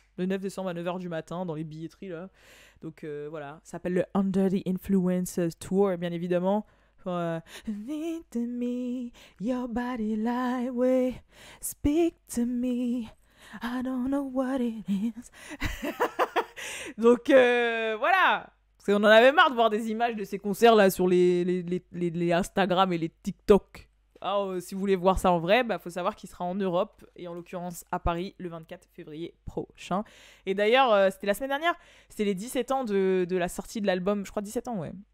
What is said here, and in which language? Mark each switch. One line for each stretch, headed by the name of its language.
French: Le 9 décembre à 9h du matin dans les billetteries là. Donc voilà, ça s'appelle le Under the Influence Tour, bien évidemment.
English: Speak to me, your body lightweight. Speak to me, I don't know what it is.
French: Donc voilà. Parce qu'on en avait marre de voir des images de ces concerts là sur les Instagram et les TikTok. Alors, si vous voulez voir ça en vrai, faut savoir qu'il sera en Europe et en l'occurrence à Paris le 24 février prochain. Et d'ailleurs, c'était la semaine dernière, c'était les 17 ans de la sortie de l'album, je crois 17 ans, ouais.